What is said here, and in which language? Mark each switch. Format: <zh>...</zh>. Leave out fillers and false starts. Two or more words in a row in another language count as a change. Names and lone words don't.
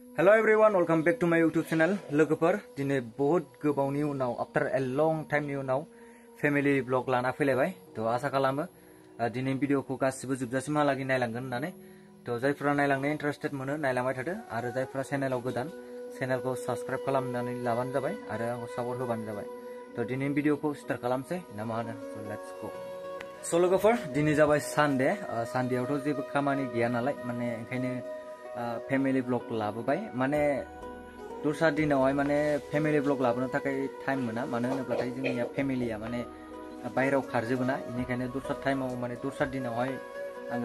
<en>Hello everyone, welcome back to my YouTube channel.</en> <brx>लोगोफोर दिनै बहुत गोबावनि उनाव</brx> <en>after a long time</en> <brx>नि उनाव</brx> <en>family vlog</en> <brx>लाना फैलायबाय तो आशा खालामो दिनै भिडिअखौ गासिबो जोबजासिमहालागै नायलांगोन होननानै तो जायफोरा नायलांनो इन्टारेस्टेड मोनो नायलांबाय थादो आरो जायफोरा चेनेलाव गोदान चेनेलखौ साबस्क्राइब खालामनानै लाबानो जाबाय आरो आंखौ सापर्ट होबानो जाबाय तो दिनै भिडिअखौ स्टार्ट खालामसै ना मा होनो</brx> <en>so let's go</en> <brx>so लोगोफोर दिनै जाबाय सानडे सानडेआवथ' जेबो खामानि गैया नालाय माने ओंखायनो</brx> <en>family vlog</en> <brx>लाबोबाय माने दस्रा दिनावहाय माने</brx> <en>family vlog</en> <brx>लाबोनो थाखाय टाइम मोना मानो होनोब्लाथाय जोंनिया फेमिलिया माने बायराव खारजोबोना इनिखायनो दस्रा टाइमाव माने दस्रा दिनावहाय आङो</brx>